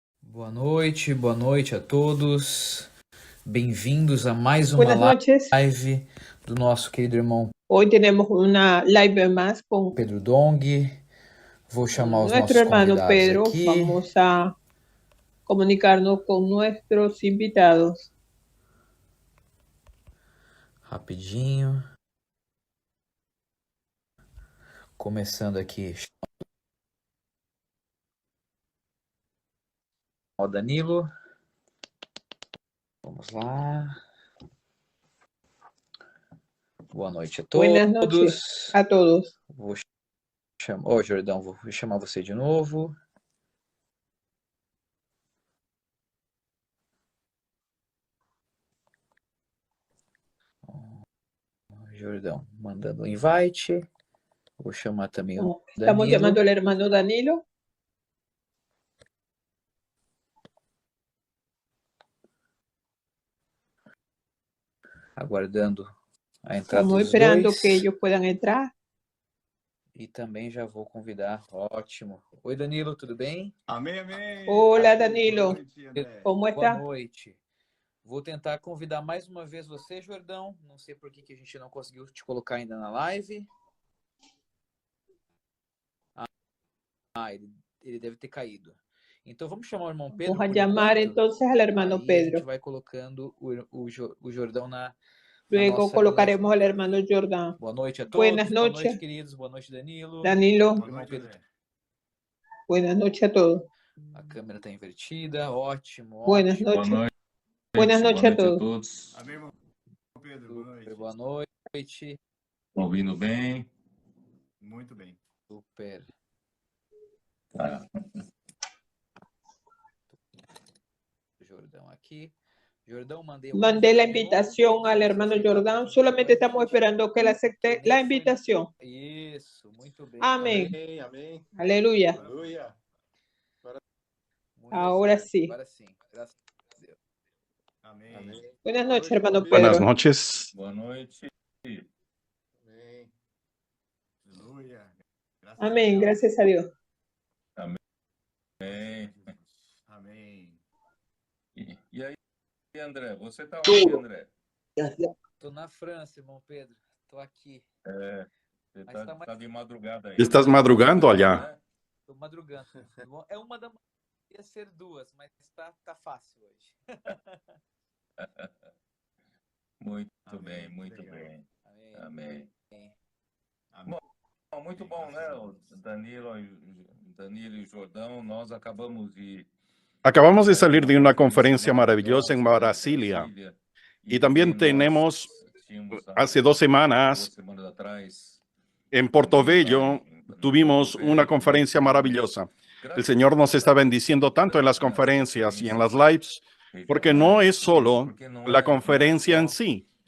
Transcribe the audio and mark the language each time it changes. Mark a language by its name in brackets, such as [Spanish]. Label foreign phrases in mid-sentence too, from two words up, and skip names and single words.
[Portuguese] Boa noite a todos. Bem-vindos a mais uma [Spanish] Buenas noches. [Portuguese] live do nosso querido irmão [Spanish] Hoy tenemos una live más con [Portuguese] Pedro Dong. Vou chamar os [Spanish] nuestro [Portuguese] nossos [Spanish] hermano [Portuguese] convidados Pedro. aqui. [Spanish] Vamos a comunicarnos con nuestros invitados. [Portuguese] Rapidinho. Começando aqui. O Danilo. Vamos lá. Boa noite a todos. [Spanish] Buenas noches a todos. [Portuguese] Vou chamar... Jordão, vou chamar você de novo. Jordão, mandando o invite. Vou chamar também o [Spanish] Estamos [Portuguese] Danilo. [Spanish] llamando al hermano Danilo. [Portuguese] Aguardando a entrada [Spanish] Estamos [Portuguese] dos [Spanish] esperando [Portuguese] dois. [Spanish] que ellos puedan entrar. [Portuguese] E também já vou convidar. Ótimo. Oi, Danilo, tudo bem? Amém, amém. [Spanish] Hola, Danilo. [Portuguese] Boa noite, André. [Spanish] ¿Cómo [Portuguese] Boa [Spanish] está? [Portuguese] noite. Vou tentar convidar mais uma vez você, Jordão. Não sei por que a gente não conseguiu te colocar ainda na live. Ele deve ter caído. Então vamos chamar o irmão Pedro. [Spanish] Vamos a llamar entonces al hermano [Portuguese] Aí [Spanish] Pedro. [Portuguese] a gente vai colocando o Jordão na [Spanish] Luego [Portuguese] nossa [Spanish] colocaremos al hermano Jordán. [Portuguese] Boa noite a todos. [Spanish] Buenas [Portuguese] Boa [Spanish] noches. [Portuguese] noite, queridos. Boa noite, Danilo. Danilo. Boa noite, André. [Spanish] Buenas noches a todos. [Portuguese] A câmera está invertida. Ótimo. [Spanish] Buenas [Portuguese] ótimo. [Spanish] noches. [Portuguese] Boa noite. [Spanish] Buenas noches a [Portuguese] a [Spanish] todos. [Portuguese] todos. Amém, irmão Pedro. Boa noite. Super boa noite. Ouvindo bem? Muito bem. Super. Tá. Jordão aqui. Jordão, mandei [Spanish] la invitación al hermano Jordán. Solamente estamos esperando que él acepte la invitación. [Portuguese] Isso, muito bem. [Spanish] Amén. [Portuguese] Amém, amém. [Spanish] Aleluya. [Portuguese] Aleluia. Muito [Spanish] Ahora [Portuguese] certo. [Spanish] sí. [Portuguese] Agora sim. Graças a Deus. Amém. Amém. [Spanish] Buenas noches, hermano Buenas Pedro. noches. [Portuguese] Boa noite. Amém. Aleluia. [Spanish] Amén. Gracias a Dios. [Portuguese] Bem. Amém. E aí, André? Você tá onde, André? Tô na França, irmão Pedro. Tô aqui. Você Mas tá mais- tá de madrugada aí. [Spanish] Estás madrugando allá. [Portuguese] Tô madrugando. É 1 da manhã. Ia ser 2, mas tá fácil hoje. Muito Amém. bem, muito Legal. bem. Amém. Amém. Amém. Bom, muito bom, né? O Danilo e o Jordão, nós acabamos [Spanish] Acabamos de salir de una conferencia maravillosa en Brasilia y también tenemos hace 2 semanas en Portobello tuvimos una conferencia maravillosa. El Señor nos está bendiciendo tanto en las conferencias y en las lives porque no es solo la conferencia en sí.